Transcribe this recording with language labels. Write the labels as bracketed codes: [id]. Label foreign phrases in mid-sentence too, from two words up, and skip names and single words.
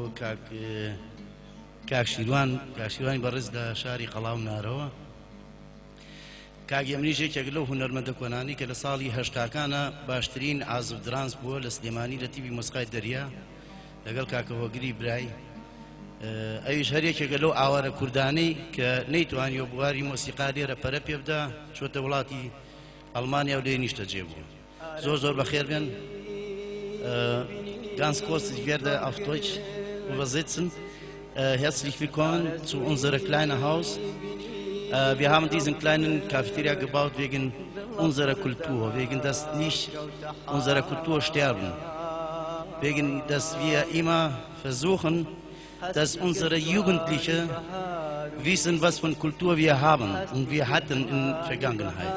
[ckb] کاکشیروانی بەڕێز لە شاری قەڵاو نارەوە کاگیێمنیش یەکێک لەو هونەرمەندە کۆنانی کە لە ساڵی هەشتاکانە باشترین عازف درانس بووە لە سلێمانی لە تیڤی مۆسیقای دەریا لەگەڵ کاکە هۆگری برای ئەویش هەر یەکێکە لەو ئاوارە کوردانەی کە نەیتوانیوە بواری مۆسیقا لێرە پەرە پێ بدە چۆتە وڵاتی ئەڵمانیا و لێ نیشتە جێبوو. زۆر بەخێر بێن. [de] Ganz kurz, ich werde auf Deutsch übersetzen. Herzlich willkommen zu unserem kleinen Haus. Wir haben diesen kleinen Cafeteria gebaut wegen unserer Kultur, wegen dass nicht unsere Kultur sterben, wegen dass wir immer versuchen, dass unsere Jugendlichen wissen, was für Kultur wir haben und wir hatten in der Vergangenheit.